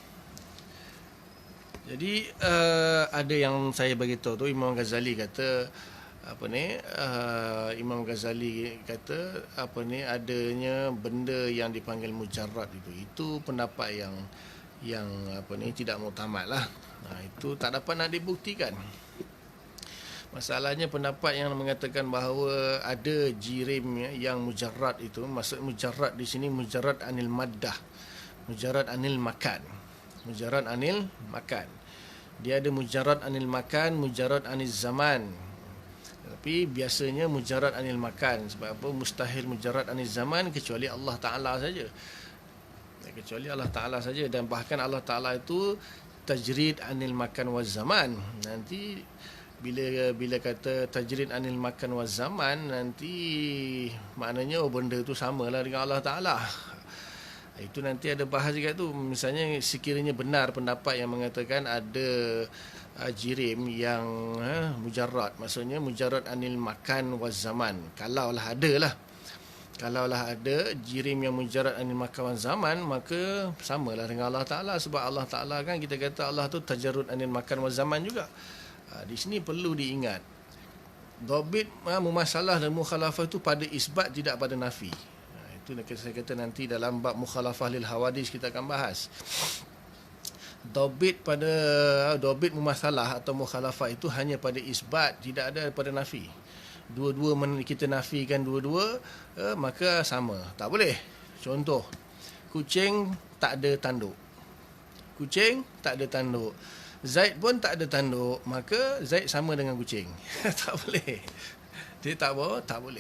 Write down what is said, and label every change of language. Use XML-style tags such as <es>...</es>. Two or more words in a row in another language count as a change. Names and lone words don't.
<ms>Jadi ada yang saya bagi tahu tu, Imam Ghazali kata Imam Ghazali kata adanya benda yang dipanggil mujarrad itu pendapat yang tidak muktamad lah. Itu tak dapat nak dibuktikan. Masalahnya pendapat yang mengatakan bahawa ada jirim yang mujarrad itu, maksud mujarrad di sini</ms> <ar>مجرد عن المادة, مجرد عن المكان.</ar> <ms>Dia ada</ms> <ar>مجرد عن المكان, مجرد عن الزمان.</ar> <ms>Tapi biasanya</ms> <ar>مجرد عن المكان.</ar> <ms>Sebab apa?</ms> <ar>مستحيل مجرد عن الزمان</ar> <ms>kecuali Allah Ta'ala saja. Dan bahkan Allah Ta'ala itu</ms> <ar>تجريد عن المكان والزمان.</ar> <ms>Nanti bila kata</ms> <ar>تجريد عن المكان وزمان,</ar> <ms>nanti maknanya benda tu samalah dengan Allah Ta'ala. Itu nanti ada bahas juga tu. Misalnya sekiranya benar pendapat yang mengatakan ada jirim yang mujarrad, maksudnya</ms> <ar>مجرد عن المكان وزمان.</ar> <ms>Kalaulah ada jirim yang</ms> <ar>مجرد عن المكان وزمان,</ar> <ms>maka samalah dengan Allah Ta'ala. Sebab Allah Ta'ala kan kita kata Allah tu</ms> <ar>تجرد عن المكان وزمان</ar> <ms>juga. Di sini perlu diingat,</ms> <ar>ضابط مماثلة</ar> <ms>dan mukhalafah itu pada isbat, tidak pada nafi. Itu saya kata nanti dalam bab</ms> <ar>مخالفة للحوادث</ar> <ms>kita akan bahas.</ms> <ar>ضابط مماثلة</ar> <ms>atau mukhalafah itu hanya pada isbat, tidak ada pada nafi. Dua-dua kita nafikan dua-dua, maka sama. Tak boleh. Contoh, kucing tak ada tanduk. Zaid pun tak ada tanduk, maka Zaid sama dengan kucing. Tak boleh. Dia tak boleh.</ms>